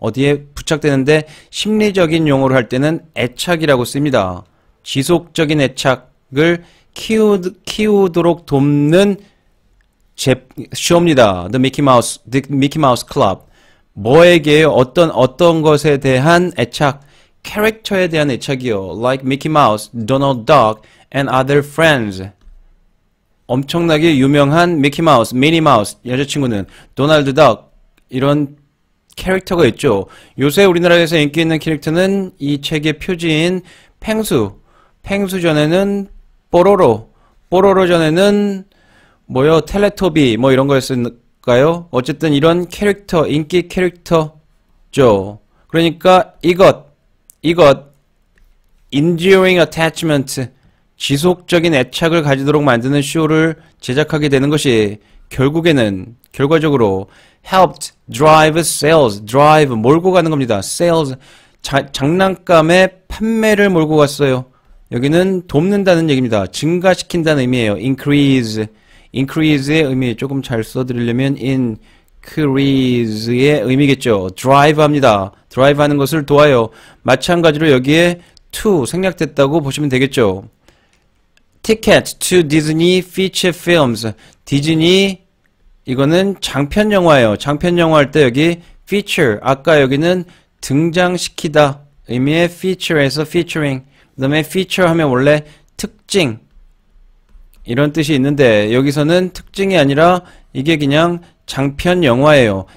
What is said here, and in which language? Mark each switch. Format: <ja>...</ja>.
<ko>어디에 부착되는데 심리적인 용어로 할 때는 애착이라고 씁니다. 지속적인 애착을 키우도록 돕는 쇼입니다. The Mickey Mouse Club. 뭐에게요? 어떤 것에 대한 애착? 캐릭터에 대한 애착이요.</ko> <en>Like Mickey Mouse, Donald Duck, and other friends.</en> <ko>엄청나게 유명한 미키 마우스, 미니 마우스 여자친구는 도널드 덕, 이런 캐릭터가 있죠. 요새 우리나라에서 인기 있는 캐릭터는 이 책의 표지인 펭수 전에는 뽀로로 전에는 텔레토비 이런 거였을까요? 어쨌든 이런 캐릭터, 인기 캐릭터죠. 그러니까 이것</ko> <en>enduring attachment,</en> <ko>지속적인 애착을 가지도록 만드는 쇼를 제작하게 되는 것이 결과적으로</ko> <en>helped drive sales,</en> <ko>drive 몰고 가는 겁니다. sales 장난감의 판매를 몰고 갔어요. 여기는 돕는다는 얘기입니다. 증가시킨다는 의미예요. increase의 의미 조금 잘 써드리려면 increase의 의미겠죠. drive 합니다. drive 하는 것을 도와요. 마찬가지로 여기에 to 생략됐다고 보시면 되겠죠.</ko> <en>ticket to Disney feature films.</en> <ko>디즈니 이거는 장편 영화예요. 장편 영화 할 때 여기 feature 아까 여기는 등장시키다 의미의 feature에서 featuring 그 다음에 feature 하면 원래 특징 이런 뜻이 있는데 여기서는 특징이 아니라 이게 그냥 장편 영화예요.</ko>